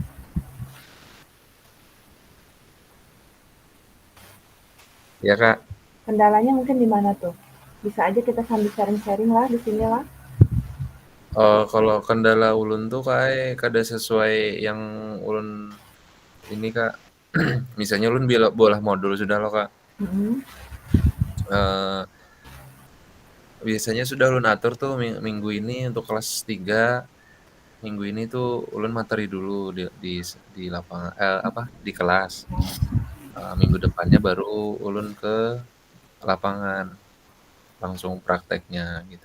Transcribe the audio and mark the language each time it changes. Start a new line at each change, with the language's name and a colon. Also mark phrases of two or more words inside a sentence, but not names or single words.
Banjar: Ya Kak, Kendalanya mungkin di mana tuh? Bisa aja kita sambil sharing-sharing lah di sini lah. kalau kendala ulun tuh kayak kada sesuai yang ulun ini Kak. Misalnya ulun bolah modul sudah loh Kak. Mm-mm. Eh, biasanya sudah ulun atur tuh minggu ini untuk kelas 3, minggu ini tuh ulun materi dulu di lapangan di kelas. Minggu depannya baru ulun ke lapangan langsung prakteknya gitu.